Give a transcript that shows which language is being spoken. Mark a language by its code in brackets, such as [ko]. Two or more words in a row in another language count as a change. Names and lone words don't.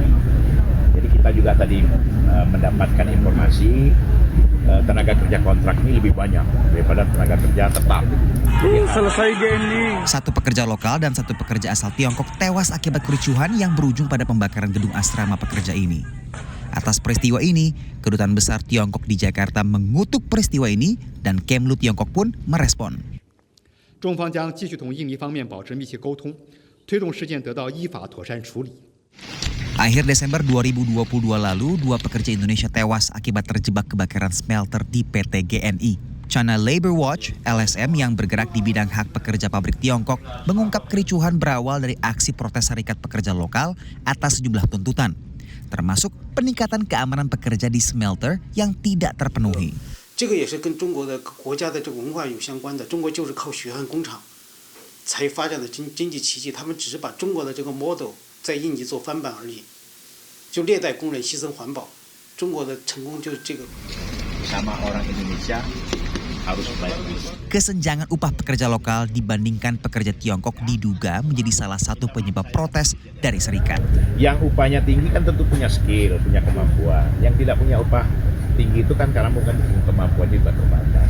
[id] Jadi kita juga tadi mendapatkan informasi tenaga kerja kontrak ini lebih banyak daripada tenaga kerja tetap. Selesai GNI. Satu pekerja lokal dan satu pekerja asal Tiongkok tewas akibat kericuhan yang berujung pada pembakaran gedung asrama pekerja ini. Atas peristiwa ini, Kedutaan Besar Tiongkok di Jakarta mengutuk peristiwa ini dan Kemlu Tiongkok pun merespon. [zh] 中方将继续同印尼方面保持密切沟通，推动事件得到依法妥善处理。 [id] Akhir Desember 2022 lalu, 2 pekerja Indonesia tewas akibat terjebak kebakaran smelter di PT GNI. China Labor Watch, LSM yang bergerak di bidang hak pekerja pabrik Tiongkok, mengungkap kericuhan berawal dari aksi protes serikat pekerja lokal atas sejumlah tuntutan, termasuk peningkatan keamanan pekerja di smelter yang tidak terpenuhi. [zh] 这个也是跟中国的国家的这个文化有相关的。中国就是靠血汗工厂才发展的经济奇迹，他们只是把中国的这个 model 在印尼做翻版而已，就劣待工人，牺牲环保。中国的成功就是这个。 [id] Sama orang Indonesia harus baik. Kesenjangan upah pekerja lokal dibandingkan pekerja Tiongkok diduga menjadi salah satu penyebab protes dari serikat. Yang upahnya tinggi kan tentu punya skill, punya kemampuan. Yang tidak punya upah tinggi itu kan karena mungkin kemampuan juga terbatas.